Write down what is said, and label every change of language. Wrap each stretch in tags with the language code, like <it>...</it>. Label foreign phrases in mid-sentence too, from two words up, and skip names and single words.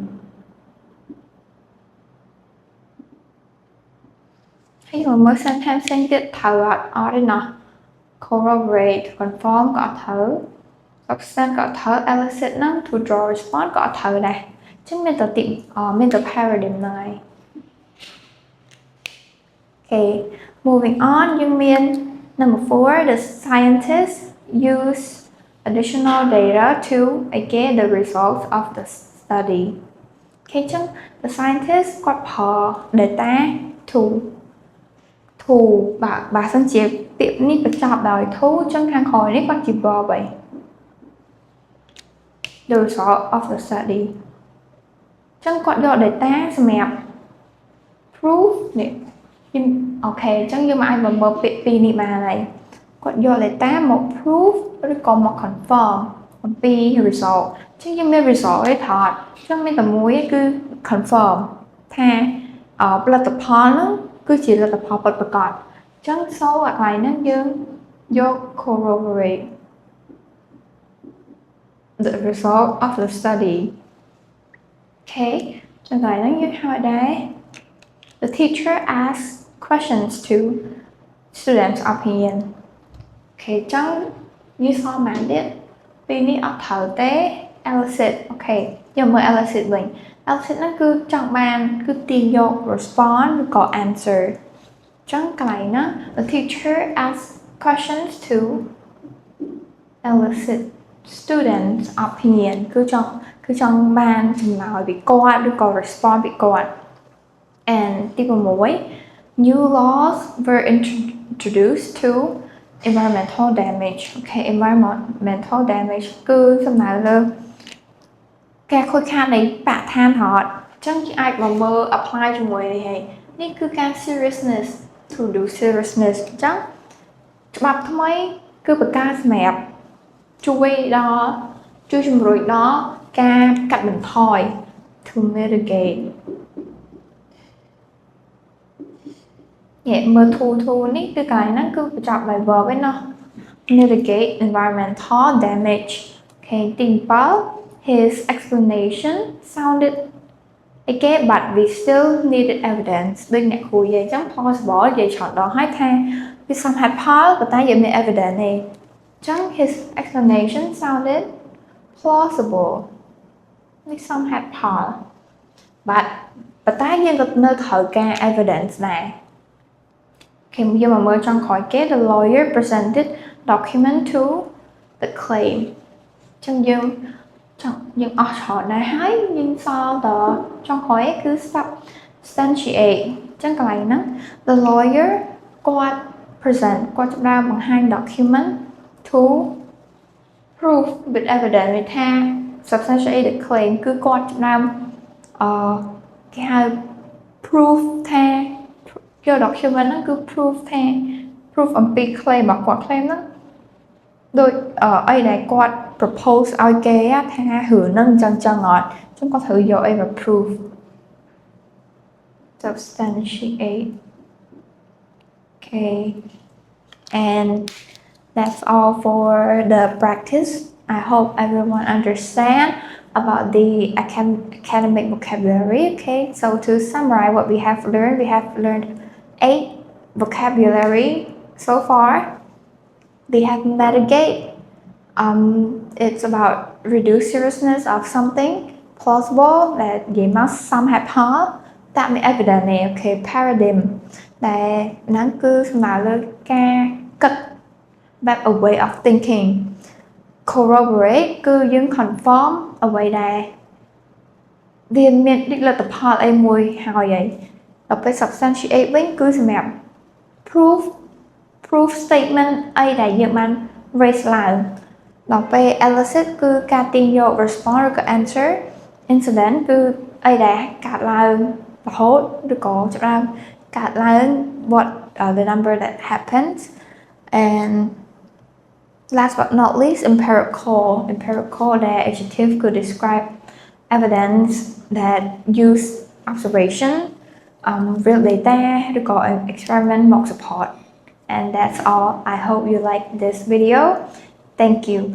<km>ហើយមើល sentence ផ្សេងទៀតត្រូវអត់ទេណោះ</km> <en>corroborate confirm</en> <km>ក៏អត់ត្រូវ substance ក៏អត់ត្រូវ elicit ហ្នឹង</km> <en>to draw response</en> <km>ក៏អត់ត្រូវដែរចឹងមានតែ paradigm ហ្នឹងហើយ</km> <en>Okay, moving on</en> <km>យើងមាន</km> <en>number 4 the scientists use additional data to get the results of the study.</en> <km>Okay, ចឹង</km> <en>the scientist</en> <km>គាត់ប្រើ</km> <en>data to</en> <km>បើសិនជាពាក្យនេះបញ្ចប់ដោយ to ចឹងខាងក្រោយនេះគាត់ជា verb ហើយ the result of the study ចឹងគាត់យក data សម្រាប់ proof នេះអូខេចឹងយើងមកអាចមើលពាក្យពីរនេះបានហើយគាត់យក data មក proof ឬក៏មក confirm អំពី result ចឹងយើងមាន result ឯថតចឹងមានតែមួយគឺ confirm ថាផលិតផលហ្នឹងគឺជាលទ្ធផលពិតប្រាកដចឹង so កន្លែងហ្នឹងយើងយក corroborate</km> <en>the result of the study okay</en> <km>ចឹងកន្លែងហ្នឹងយើងហៅដែរ</km> <en>the teacher asks questions to students' opinion</en> <km>អូខេចឹងយើងសល់ម៉ានទៀតពីនេះអត់ត្រូវទេ elicit អូខេយើងមើល elicit វិញ elicit ហ្នឹងគឺចង់បានគឺទាញយក response ឬក៏ answer ចឹងកន្លែ ងហ្នឹង</km> <en>the teacher asks questions to elicit students' opinion</en> <km>គឺចង់បានចំណាយពីគាត់ ឬក៏ response ពីគាត់ and ទី6</km> <en>new laws were introduced to environmental damage okay environmental damage</en> <km>គឺសំដៅលើការខូចខាតនៃបរិស្ថានហត់អញ្ចឹងគេអាចមកមើល apply ជាមួយនេះហើយនេះគឺការ</km> <en>seriousness to do seriousness</en> <km>អញ្ចឹងច្បាប់ថ្មីគឺបង្កើតសម្រាប់ ជួយជំរុញដល់ការកាត់បន្ថយ</km> <en>to mitigate</en> <km>មើល to នេះគឺកន្លែងហ្នឹងគឺបញ្ចប់ដោយ verb ឯណោះ</km> <en>mitigate environmental damage</en> <km>អូខេទី7</km> <en>his explanation sounded okay but we still needed evidence</en> <km>ដូចអ្នក គ្រូនិយាយអញ្ចឹង plausible និយាយច្រើនដងហើយថាវាសមហេតុផលប៉ុន្តែយើងមាន evidence ទេអញ្ចឹង</km> <en>his explanation sounded plausible</en> <km>នេះសមហេតុផល but ប៉ុន្តែយើង ក៏នៅត្រូវការ evidence ដែរគេយើងមកមើលចុងក្រោយគេ</km> <en>the lawyer presented document to the claim</en> <km>អញ្ចឹងយើងអស់ ច្រើនដែរហើយយើងសល់តចុងក្រោយគឺ substantiate អញ្ចឹងកន្លែងហ្នឹង</km> <en>the lawyer</en> <km>គាត់ present គាត់ចាប់ផ្ដើមបង្ហាញ</km> <en>document to prove with evidence</en> <km>វាថា</km> <en>substantiate the claim</en> <km>គឺគាត់ចាប់ផ្ដើមគេហៅ proof ថាយក document ហ្នឹងគឺ proof អំពី claim របស់គាត់ claim ហ្នឹងដូចអីដែលគាត់ propose ឲ្យគេថារឿងហ្នឹងអញ្ចឹងអត់អញ្ចឹងគាត់ត្រូវយកអីមក proof</km> <en>substantiate okay and that's all for the practice I hope everyone understand about the academic vocabulary okay so to summarize what we have learned 8 vocabulary so far we have mitigate it's about reduce seriousness of something plausible that you must some have heard that may evident</en> <km>នេះ</km> <en>okay paradigm</en> <km>ដែលហ្នឹងគឺសំដៅលើការគិត បែប</km> <en>a way of thinking</en> <km>corroborate គឺយើង confirm អ្វីដែលវាមានលទ្ធផលអីមួយហើយដល់ពេល substantiate វិញគឺសម្រាប់</km> <en>proof statement</en> <km>អីដែលយើងបាន raise ឡើងដល់ពេល elicit គឺការទាញយក response ឬ</km> <en>ក៏ answer incident</en> <km>គឺអីដែលកើតឡើងរហូតឬក៏ចាប់ដើមកើតឡើង</km> <en>what the number that happens and last but not least empirical that adjective could describe evidence that use observation real data ឬក៏ experiment មក support and that's all I hope you like this video thank you</en>